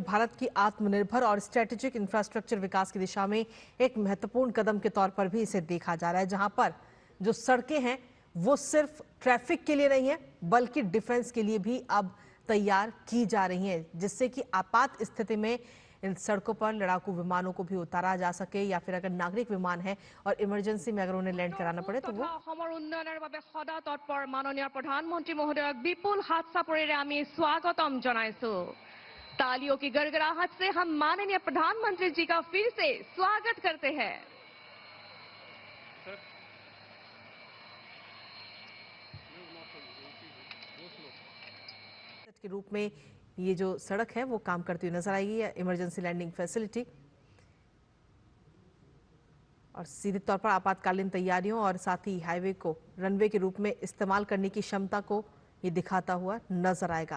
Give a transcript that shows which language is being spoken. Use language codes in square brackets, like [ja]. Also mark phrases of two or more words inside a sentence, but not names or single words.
[hi] भारत की आत्मनिर्भर और [en] strategic infrastructure [hi] विकास की दिशा में एक महत्वपूर्ण कदम के तौर पर भी इसे देखा जा रहा है, जहां पर जो सड़कें हैं वो सिर्फ ट्रैफिक के लिए नहीं है बल्कि डिफेंस के लिए भी अब तैयार की जा रही हैं, जिससे कि आपात स्थिति में इन सड़कों पर लड़ाकू विमानों को भी उतारा जा सके, या फिर अगर नागरिक विमान है और इमरजेंसी में अगर उन्हें लैंड कराना पड़े तो वो [as] उन्नयनेर বাবে সদা তৎপৰ মাননীয় প্ৰধানমন্ত্ৰী মহোদয়ক বিপুল হাত চাপৰিৰে আমি স্বাগতম জনাইছো। [hi] तालियों की गड़गड़ाहट से हम माननीय प्रधानमंत्री जी का फिर से स्वागत करते हैं। के रूप में ये जो सड़क है वो काम करती हुई नजर आएगी, [en] emergency landing facility [hi] और सीधे तौर पर आपातकालीन तैयारियों और साथ ही हाईवे को रनवे के रूप में इस्तेमाल करने की क्षमता को ये दिखाता हुआ नजर आएगा।